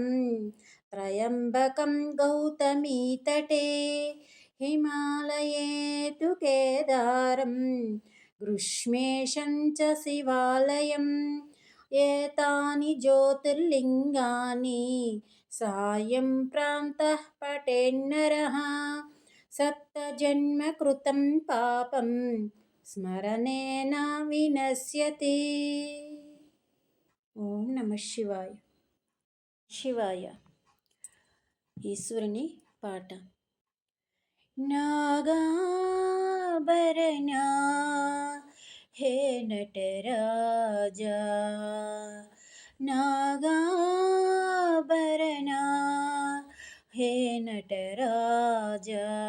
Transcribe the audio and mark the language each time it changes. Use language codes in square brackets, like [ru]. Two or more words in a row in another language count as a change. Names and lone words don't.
[sa] त्र्यम्बकं गौतमीतटे हिमालये तु केदारं गृष्मेशं च शिवालयम् एतानि ज्योतिर्लिङ्गानि सायं प्रान्तः पठेन्नरः सप्तजन्म कृतं पापं स्मरणेन विनश्यति। ॐ नम शिवाय. [te] శివాయ ఈశ్వరుని పాట. నాగాభరణ హే నటరాజా, నాగాభరణ హే నటరాజా,